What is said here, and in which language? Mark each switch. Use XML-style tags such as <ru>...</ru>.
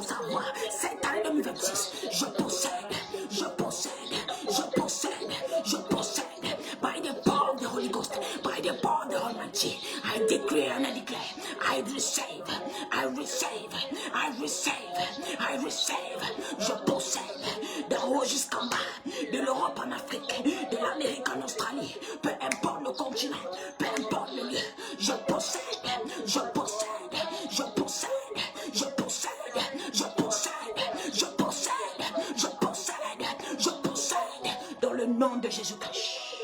<fr>voix. Cette année 2026, je possède, je possède, je possède, je possède.</fr> <en>By the power of the Holy Ghost, by the power of the Almighty, I declare and I declare, I receive, I receive, I receive, I receive.</en> <fr>Je possède de haut jusqu'en bas, de l'Europe en Afrique, de l'Amérique en Australie, peu importe le continent, peu importe le lieu, je possède, je possède, je possède, je possède, je possède, je possède, je possède, je possède, dans le nom de Jésus-Christ.</fr>